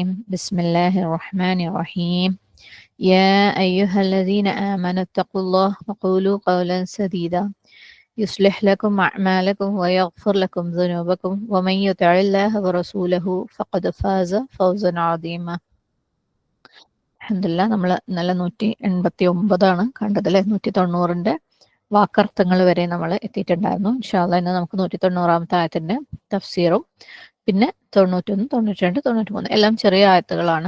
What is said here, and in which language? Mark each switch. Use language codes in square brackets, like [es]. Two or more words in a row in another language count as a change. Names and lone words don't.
[ar] بسم الله الرحمن الرحيم. يا أيها الذين آمنوا اتقوا الله وقولوا قولا سديدا يصلح لكم أعمالكم ويغفر لكم ذنوبكم ومن يطع الله ورسوله فقد فاز فوزا عظيما. [ml] അൽഹംദുലില്ലാ നമ്മൾ ഇന്നലെ 189 കണ്ടതിലെ 190 വാക്കർത്ഥങ്ങൾ വരെ നമ്മൾ എത്തിയിട്ടുണ്ടായിരുന്നു. [ar] إن شاء الله [ml] ഇന്ന് നമുക്ക് 190 ആയത്തിന്റെ തഫ്സീറും പിന്നെ 91, 92, 93 എല്ലാം ചെറിയ ആയത്തുകളാണ്.